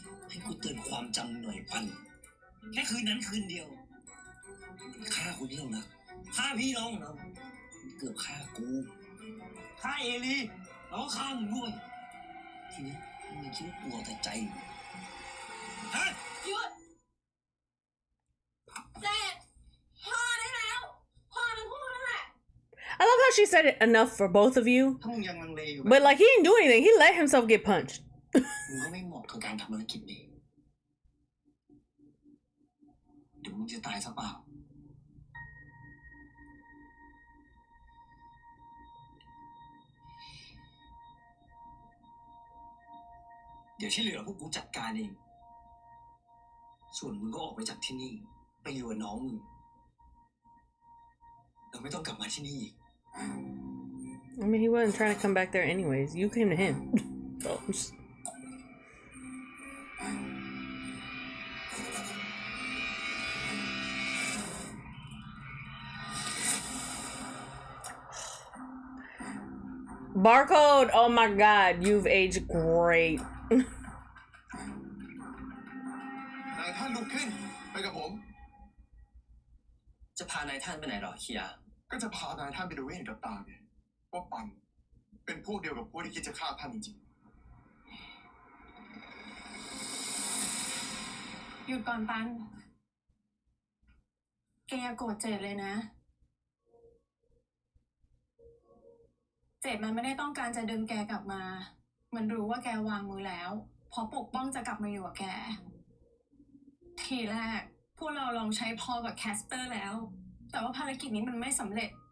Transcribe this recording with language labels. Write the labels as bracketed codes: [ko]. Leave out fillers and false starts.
[th] ให้กูเตือนความจำหน่อยปันแค่คืนนั้นคืนเดียวฆ่าคนที่เรารักฆ่าพี่น้องเราเกือบฆ่ากูฆ่าเอลีแล้วก็ฆ่ามึงด้วยทีนี้มึงคิดว่ากลัวแต่ใจฮะ หยุดเจ็ดพอได้แล้วพอทั้งคู่นั่นแหละ [en] I love how she said it enough for both of you. [th] ถ้ามึงยังลังเลอยู่ [en] But like he didn't do anything. He let himself get punched. [th] มึงก็ไม่เหมาะกับการทำภารกิจนี้เดี๋ยวมึงจะตายซะเปล่า เดี๋ยวที่เหลือพวกกูจัดการเองส่วนมึงก็ออกไปจากที่นี่ไปอยู่กับน้องมึงเราไม่ต้องกลับมาที่นี่อีก [en] I mean, he wasn't trying to come back there anyways. You came to him. So, Barcode! Oh my god, you've aged great. [th] นายท่านลุกขึ้นไปกับผมจะพานายท่านไปไหนหรอเคียก็จะพานายท่านไปดูให้เห็นกับตาไงว่าปันเป็นพวกเดียวกับพวกที่คิดจะฆ่าท่านจริง ๆหยุดก่อนปันแกอย่าโกรธเจดเลยนะเจดมันไม่ได้ต้องการจะดึงแกกลับมามันรู้ว่าแกวางมือแล้วเพราะปกป้องจะกลับมาอยู่กับแกทีแรกพวกเราลองใช้พอกับแคสเปอร์แล้วแต่ว่าภารกิจนี้มันไม่สำเร็จ